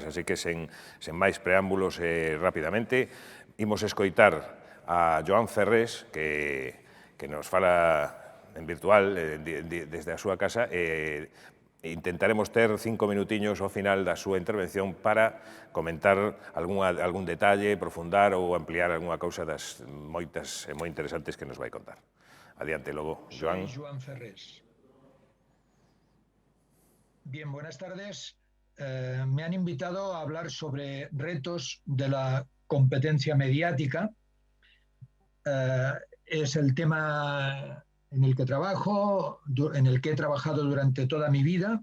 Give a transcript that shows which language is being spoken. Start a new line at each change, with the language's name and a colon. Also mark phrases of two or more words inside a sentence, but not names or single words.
Galician: Así que, sen máis preámbulos, rapidamente, imos escoitar a Joan Ferrés, que nos fala en virtual desde a súa casa, e intentaremos ter 5 minutiños ao final da súa intervención para comentar algún detalle, profundar ou ampliar algunha cousa das moitas e moi interesantes que nos vai contar. Adiante, logo, Joan.
Spanish: Soy Joan Ferrés. Bien, buenas tardes. Me han invitado a hablar sobre retos de la competencia mediática. Es el tema en el que trabajo, en el que he trabajado durante toda mi vida.